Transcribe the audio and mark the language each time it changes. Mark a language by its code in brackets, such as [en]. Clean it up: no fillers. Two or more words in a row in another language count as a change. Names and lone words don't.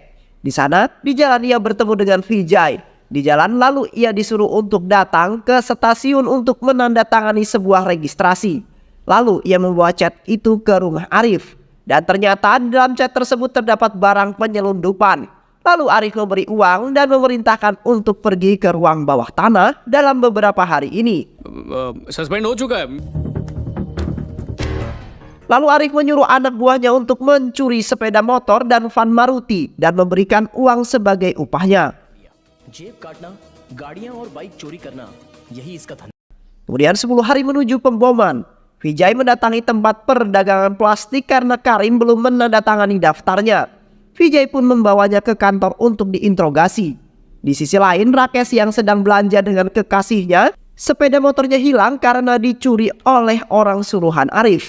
[id] Di sana, di jalan ia bertemu dengan Vijay. Di jalan lalu ia disuruh untuk datang ke stasiun untuk menandatangani sebuah registrasi. Lalu ia membawa cat itu ke rumah Arif. Dan ternyata di dalam cat tersebut terdapat barang penyelundupan. Lalu Arif memberi uang dan memerintahkan untuk pergi ke ruang bawah tanah dalam beberapa hari ini. [hi] सस्पेंड हो चुका है. [id] Lalu Arif menyuruh anak buahnya untuk mencuri sepeda motor dan van Maruti dan memberikan uang sebagai upahnya. [hi] जेब काटना, गाड़ियां और बाइक चोरी करना, यही इसका धंधा। [id] Kemudian 10 hari menuju pemboman, Vijay mendatangi tempat perdagangan plastik karena Karim belum menandatangani daftarnya. Vijay pun membawanya ke kantor untuk diinterogasi. Di sisi lain, Rakesh yang sedang belanja dengan kekasihnya, sepeda motornya hilang karena dicuri oleh orang suruhan Arif.